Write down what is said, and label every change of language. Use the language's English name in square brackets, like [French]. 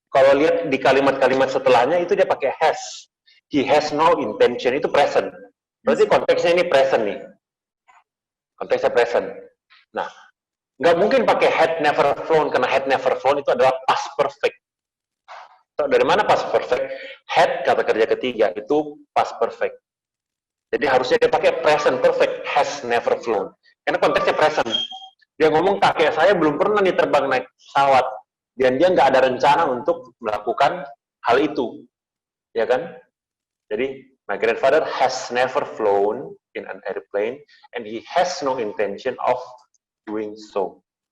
[Indonesian] Kalau lihat di kalimat-kalimat setelahnya, itu dia pakai has. [English] He has no intention, [Indonesian] itu [English] present. [Indonesian] Berarti konteksnya ini present nih. Konteksnya present. Nah, nggak mungkin pakai [English] had never flown, [Indonesian] karena had never flown itu adalah past perfect. Dari mana past perfect? Had, kata kerja ketiga, itu past perfect. Jadi harusnya dia pakai present perfect, [English] has never flown. [Indonesian] Karena konteksnya present. Dia ngomong, kakek saya belum pernah nih terbang naik pesawat. Dan dia nggak ada rencana untuk melakukan hal itu. Ya kan? [English] Jadi, my grandfather has never flown in an airplane, and he has no intention of doing so.